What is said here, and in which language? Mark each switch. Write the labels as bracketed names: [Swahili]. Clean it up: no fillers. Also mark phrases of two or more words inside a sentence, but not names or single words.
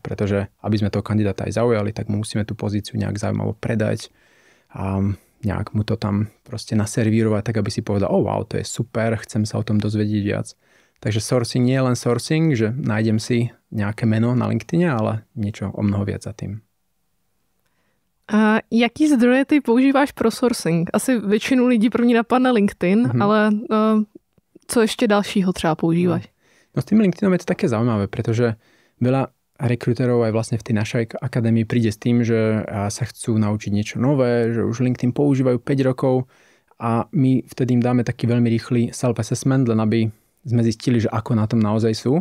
[Slovak] Pretože aby sme toho kandidáta aj zaujali, tak musíme tú pozíciu nejak zaujímavo predať a nejak mu to tam proste naservírovať, tak aby si povedal, wow, to je super, chcem sa o tom dozvedieť viac. Takže sourcing nie je len sourcing, že nájdem si nejaké meno na LinkedIne, ale niečo o mnoho viac za tým. [Czech] A jaký zdroje ty používáš pro sourcing? Asi většinu lidí první napadne LinkedIn, ale co ještě dalšího třeba používáš? [Slovak] No s tým LinkedInom je to také zaujímavé, pretože veľa rekruterov aj vlastne v tej našej akadémii príde s tým, že sa chcú naučiť niečo nové, že už LinkedIn používajú 5 rokov a my vtedy im dáme taký veľmi rýchly self-assessment, len aby sme zistili, že ako na tom naozaj sú.